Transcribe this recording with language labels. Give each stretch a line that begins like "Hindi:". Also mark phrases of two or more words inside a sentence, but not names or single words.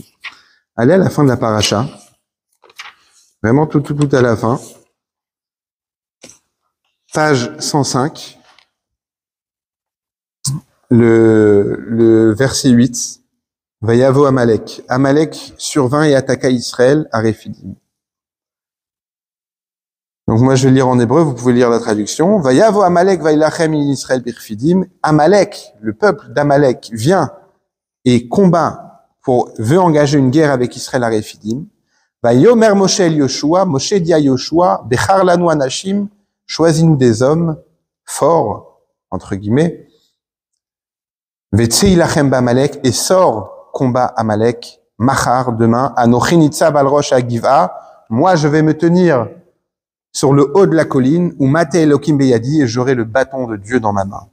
French: Allez à la fin de la paracha, vraiment tout à la fin, page 105, le verset 8,
Hebrew: ויבא עמלק.
French: Amalek survint et attaqua Israël à Réphidim. Donc moi je vais lire en hébreu, vous pouvez lire la traduction.
Hebrew: ויבא עמלק וילחם עם ישראל ברפידים.
French: Amalek, le peuple d'Amalek, vient et veut engager une guerre avec Israël à Réphidim.
Hebrew: ויאמר משה אל יהושע,
French: Moshe dit à Yoshua,
Hebrew: בחר לנו אנשים,
French: choisis-nous des hommes forts, entre guillemets,
Hebrew: וצא הלחם בעמלק,
French: et sort combat Amalek, Machar, demain,
Hebrew: אנכי נצב על ראש הגבעה,
French: moi je vais me tenir sur le haut de la colline, où
Hebrew: מטה אלקים בידי,
French: et j'aurai le bâton de Dieu dans ma main.